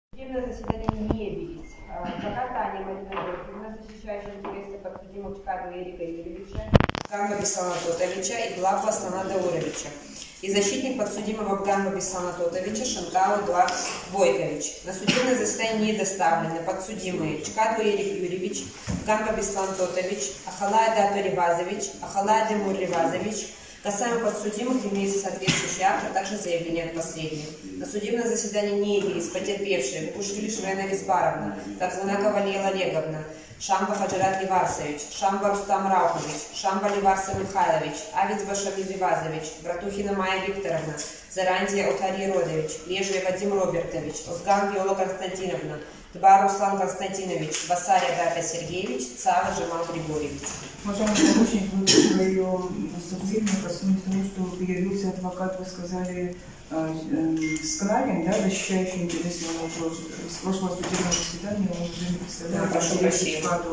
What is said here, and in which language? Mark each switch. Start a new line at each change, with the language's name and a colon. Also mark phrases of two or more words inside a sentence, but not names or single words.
Russian: судебное заседание не явились. Адвокат Таня Марина, защищающая интересы подсудимых Чкаду Эрика Юрьевича, Гамба Беслана Тотовича и Глаба Аслана Дауровича. И защитник подсудимого Гамба Беслана Тотовича Шанкау Глаб Бойкович. На судебное заседание не доставлены подсудимые Чкаду Эрик Юрьевич, Гамба Беслан Тотович, Ахалай Дату Ревазович, Ахалай Демур Ревазович. Касаемо подсудимых имеется соответствующий акт, а также заявление от последних. На судебное заседание не явились потерпевшие Кушкилиш Вена Визбаровна, Такзунакова Лейла Олеговна, Шамба Хаджарат Ливарсович, Шамба Рустам Раухович, Шамба Ливарса Михайлович, Авиц Башамиль Ливазович, Братухина Майя Викторовна, Зарандия Отарий Родович, Лежев Вадим Робертович, Озган Виола Константиновна, Тба Руслан Константинович, Басария Дата Сергеевич, Цава Жамал Григорьевич. Уважаемый помощник, вы в своем выступлении коснулись того, что появился адвокат, вы сказали, Скнарин, да, защищающий интересы с прошлого судебного заседания, он уже не представляет. Прошу прощения.